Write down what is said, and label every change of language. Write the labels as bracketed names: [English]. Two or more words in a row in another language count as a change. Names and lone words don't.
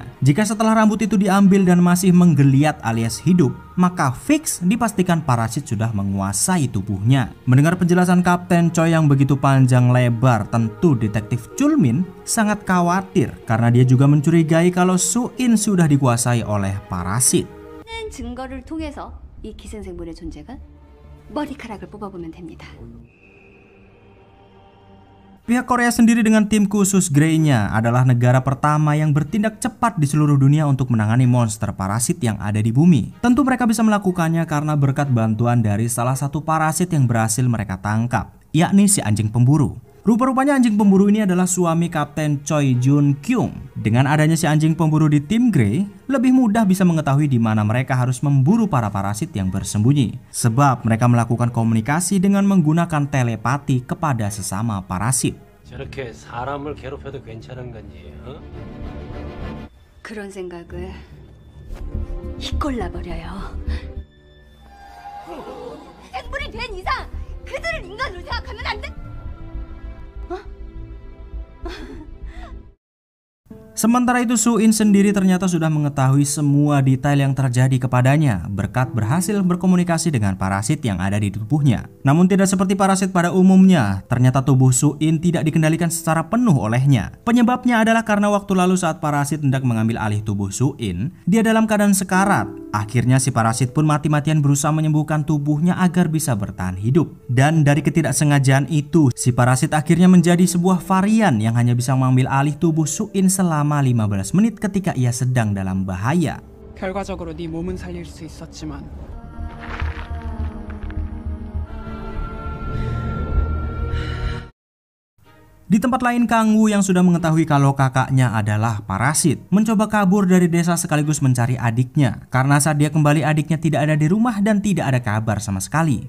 [Indonesian] Jika setelah rambut itu diambil dan masih menggeliat alias hidup, maka fix dipastikan parasit sudah menguasai tubuhnya. Mendengar penjelasan Kapten Choi yang begitu panjang lebar, tentu detektif Chulmin sangat khawatir karena dia juga mencurigai kalau Soo-in sudah dikuasai oleh parasit. [Korean] 증거를 통해서 이 기생생물의 존재가 머리카락을 뽑아보면 됩니다. [Indonesian] Pihak Korea sendiri dengan tim khusus Grey-nya adalah negara pertama yang bertindak cepat di seluruh dunia untuk menangani monster parasit yang ada di bumi. Tentu mereka bisa melakukannya karena berkat bantuan dari salah satu parasit yang berhasil mereka tangkap, yakni si anjing pemburu. Rupa-rupanya anjing pemburu ini adalah suami Kapten Choi Jun Kyung. Dengan adanya si anjing pemburu di tim Grey, lebih mudah bisa mengetahui di mana mereka harus memburu para parasit yang bersembunyi. Sebab mereka melakukan komunikasi dengan menggunakan telepati kepada sesama parasit. [Korean] 저렇게 사람을 괴롭혀도 괜찮은 건지, 어? 그런 생각을 이꼴라버려요. 생물이 된 이상 그들을 인간으로 생각하면 안 돼? [Indonesian] Sementara itu Soo-in sendiri ternyata sudah mengetahui semua detail yang terjadi kepadanya berkat berhasil berkomunikasi dengan parasit yang ada di tubuhnya. Namun tidak seperti parasit pada umumnya, ternyata tubuh Soo-in tidak dikendalikan secara penuh olehnya. Penyebabnya adalah karena waktu lalu saat parasit hendak mengambil alih tubuh Soo-in, dia dalam keadaan sekarat. Akhirnya si parasit pun mati-matian berusaha menyembuhkan tubuhnya agar bisa bertahan hidup. Dan dari ketidaksengajaan itu, si parasit akhirnya menjadi sebuah varian yang hanya bisa mengambil alih tubuh Soo-in selama 15 menit ketika ia sedang dalam bahaya. [Korean] 결과적으로 네 몸은 살릴 수 있었지만 [Indonesian] Di tempat lain, Kang Woo yang sudah mengetahui kalau kakaknya adalah parasit mencoba kabur dari desa sekaligus mencari adiknya. Karena saat dia kembali adiknya tidak ada di rumah dan tidak ada kabar sama sekali.